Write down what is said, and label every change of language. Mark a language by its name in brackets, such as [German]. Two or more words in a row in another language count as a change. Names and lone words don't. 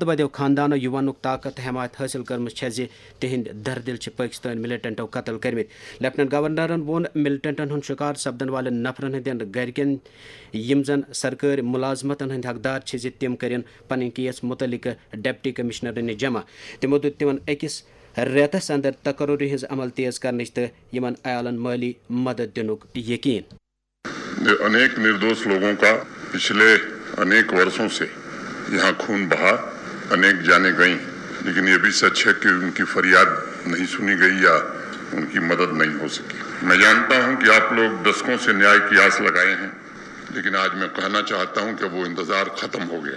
[Kashmiri] بدٮ۪و خاندانو یہِ وننُک طاقت تہٕ حمایت حٲصِل کٔرمٕژ چھےٚ زِ تِہنٛدۍ دردِل چھِ پٲکستٲنۍ ملٹنٹو قتل کٔرمٕتۍ لیفٹننٹ گورنرن ووٚن ملٹنٹن ہُنٛد شکار سپدن والٮ۪ن نفرن ہٕنٛدٮ۪ن گرِکٮ۪ن یِم زن سرکٲرۍ مُلازمتن ہٕنٛدۍ حقدار چھِ زِ تِم کٔرِن پنٕنۍ کیس مُتعلقہٕ ڈپٹی کمشنرن نِش جمع تِمو دیُت تِمن أکِس رٮ۪تس اندر تقرری ہٕنٛز عمل تیز کرنٕچ تہٕ یِمن عیالن مٲلی مدد دِنُک یقین [Hindi] अनेक निर्दोष लोगों का पिछले अनेक वर्षों से यहाँ खून बहा अनेक जाने गई लेकिन ये भी सच है कि उनकी फरियाद नहीं सुनी गई या उनकी मदद नहीं हो सकी मैं जानता हूँ कि आप लोग दशकों से न्याय की आस लगाए हैं लेकिन आज मैं कहना चाहता हूँ कि वो इंतजार खत्म हो गया